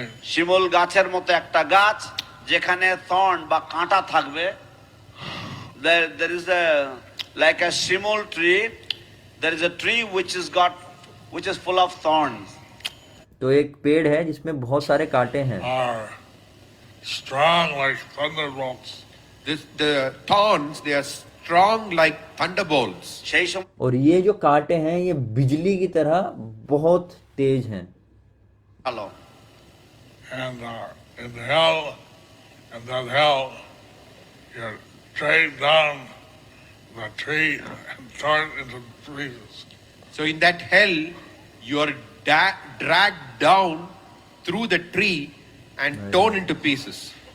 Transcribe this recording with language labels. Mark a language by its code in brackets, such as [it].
[bn] শিমুল গাছের মতো একটা গাছ যেখানে থর্ন বা কাঁটা থাকবে। [en] There is a like a shimul tree. There is a tree which is full of thorns. [hi] तो एक पेड़ है जिसमें बहुत सारे कांटे हैं। [en] are strong like thunderbolts. The thorns, they are strong like thunderbolts. [bn] সেই সময় [hi] और ये जो कांटे हैं ये बिजली की तरह बहुत तेज हैं। [bn] ভালো। [en] And in hell, and that hell, you're dragged down the tree and torn into pieces. So in that hell, you are dragged down through the tree and torn into pieces.